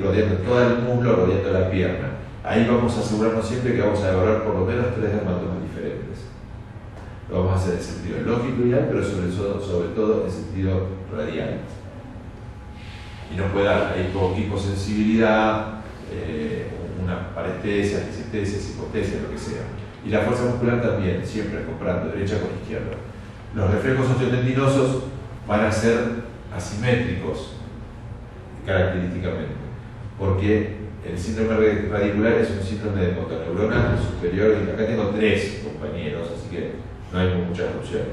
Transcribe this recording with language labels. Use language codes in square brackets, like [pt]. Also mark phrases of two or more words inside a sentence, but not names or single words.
[es] Rodeando todo el muslo, rodeando la pierna. Ahí vamos a asegurarnos siempre que vamos a evaluar por lo menos 3 dermatomas diferentes. Lo vamos a hacer en sentido longitudinal, pero sobre todo en sentido radial. Y no puede dar ahí con hiposensibilidad, una parestesia, disestesia, hipostesia, lo que sea. Y la fuerza muscular también, siempre comprando derecha con izquierda. Los reflejos osteotendinosos van a ser asimétricos característicamente, porque el síndrome radicular es un síndrome de motoneurona superior, y acá tengo 3 compañeros, así que no hay muchas opciones.